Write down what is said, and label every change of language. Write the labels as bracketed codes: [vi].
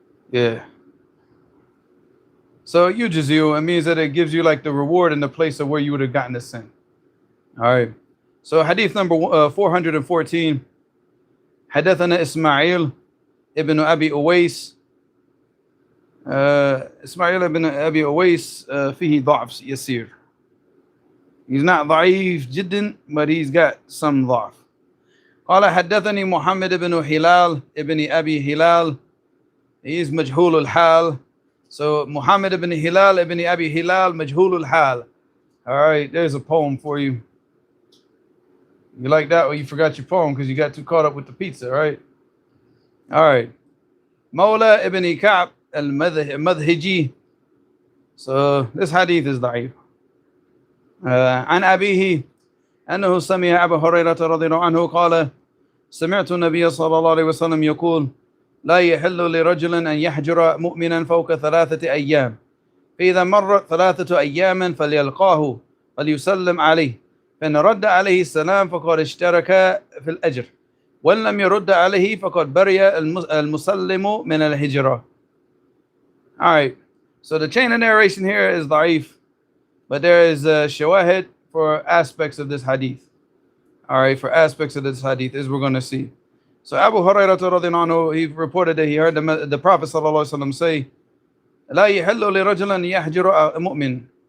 [en] Yeah. So yujzi'u, it means that it gives you like the reward in the place of where you would have gotten the sin. All right. So hadith number 414. [ar] حدثنا إسماعيل ابن أبي أويس إسماعيل ابن أبي أويس فيه ضعف يسير. [en] He's not [ar] ضعيف جدا, [en] but he's got some [ar] ضعف. قال حدثني محمد بن هلال ابن أبي هلال. [en] He's [ar] مجهول الحال. [en] So Muhammad ibn Hilal ibn Abi Hilal [ar] مجهول الحال. [en] All right, there's a poem for you. You like that, or you forgot your poem because you got too caught up with the pizza, right? All right. Mawla ibn Ka'b al-Madhiji. So this hadith is da'if. [ar] عن أبيه أنه سمع أبا هريرة رضي الله عنه قال سمعت النبي صلى الله عليه وسلم يقول لا يحل لرجل أن يحجر مؤمنا فوق 3 أيام فإذا مرت 3 أيام فليلقاه فليسلم عليه فإن رد عليه السلام فقد اشترك في الأجر وإن لم يرد عليه فقد برئ المسلم من الهجرة. [en] All right, so the chain of narration here is da'if, but there is a shawahid for aspects of this hadith. All right, for aspects of this hadith, as we're going to see. So Abu Hurairah radhiyallahu anhu, he reported that he heard the Prophet sallallahu alaihi wasallam say, [ar] لا يحل لرجل يحجر مؤمن.